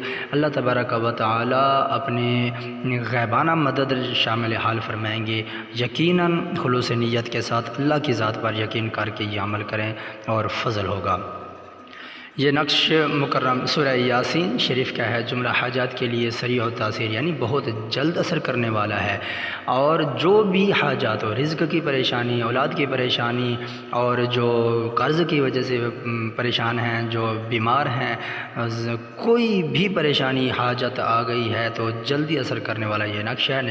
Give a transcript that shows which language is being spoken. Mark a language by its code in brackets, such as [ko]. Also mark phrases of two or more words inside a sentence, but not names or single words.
[ur] اللہ تبارک و تعالی اپنے غیبانہ مدد شامل حال فرمائیں گے۔ یقیناً خلوص نیت کے ساتھ اللہ کی ذات پر یقین کر کے یہ عمل کریں اور فضل ہوگا۔ یہ نقش مکرم سورہ یاسین شریف کا ہے، جملہ حاجات کے لیے سریع و تاثیر یعنی بہت جلد اثر کرنے والا ہے۔ اور جو بھی حاجات ہو، رزق کی پریشانی، اولاد کی پریشانی، اور جو قرض کی وجہ سے پریشان ہیں، جو بیمار ہیں، کوئی بھی پریشانی حاجت آ گئی ہے تو جلدی اثر کرنے والا یہ نقش ہے۔